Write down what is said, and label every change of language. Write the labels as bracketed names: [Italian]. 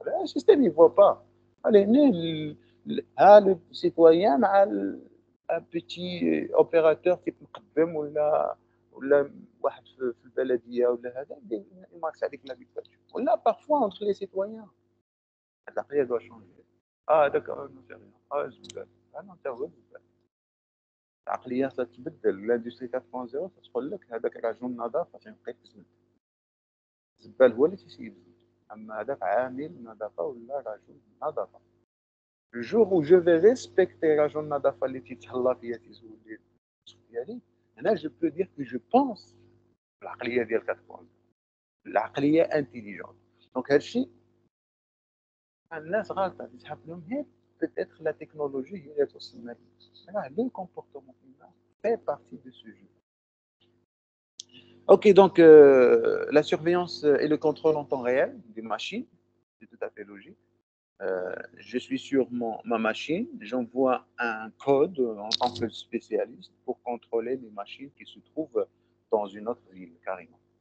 [French] Le système, il ne voit pas. Allez, le citoyen, un petit opérateur qui [Arabic] مقدم ولا واحد في البلديه ولا هذا يمارس عليك [French] la dictature. Là, parfois, entre les citoyens, العقليه doit changer. D'accord, non, c'est rien. [Arabic] زبال. [French] Non, c'est vrai, [Arabic] زبال. العقليه تتبدل. L'industrie 4.0 تقول لك هذاك رجل النظافه تيبقى يتزبل. الزبال هو اللي تيسيب الزبل. اما هذاك عامل النظافه ولا رجل النظافه. [French] Le jour où je vais respecter [Arabic] رجل النظافه اللي تيتهلا فيا تيزول لي ديالي هنا [French] je peux dire que je pense [Arabic] العقليه ديال 4.0 العقليه انتيليجونت. دونك هذا الشيء الناس غالطه تسحب لهم هي [French] peut-être la technologie [Arabic] هي اللي توصلنا ليه. [French] Le comportement humain fait partie de ce jeu. Ok, donc la surveillance et le contrôle en temps réel des machines, c'est tout à fait logique. Je suis sur ma machine, j'envoie un code en tant que spécialiste pour contrôler les machines qui se trouvent dans une autre ville, carrément.